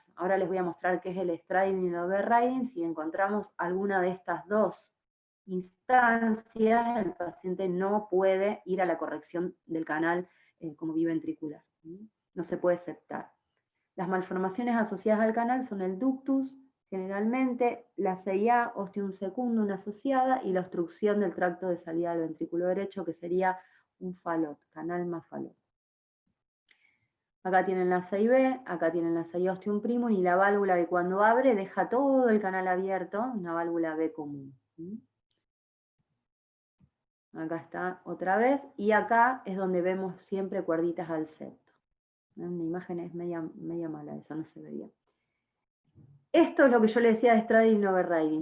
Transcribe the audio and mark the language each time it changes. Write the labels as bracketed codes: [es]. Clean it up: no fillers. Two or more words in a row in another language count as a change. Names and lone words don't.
[es] Ahora les voy a mostrar qué es el striding y el overriding. Si encontramos alguna de estas dos instancias, el paciente no puede ir a la corrección del canal como biventricular. No se puede aceptar. Las malformaciones asociadas al canal son el ductus, generalmente la CIA, [la] ostium secundum [es] asociada, y la obstrucción del tracto de salida del ventrículo derecho, que sería un falot, canal más falot. Acá tienen la CIB, acá tienen la CIA [la] ostium primum, [es] y la válvula que cuando abre deja todo el canal abierto, una válvula B común. Acá está otra vez, y acá es donde vemos siempre cuerditas al septo. La imagen es media mala, eso no se ve bien. Esto es lo que yo le decía de [en] straddling overriding.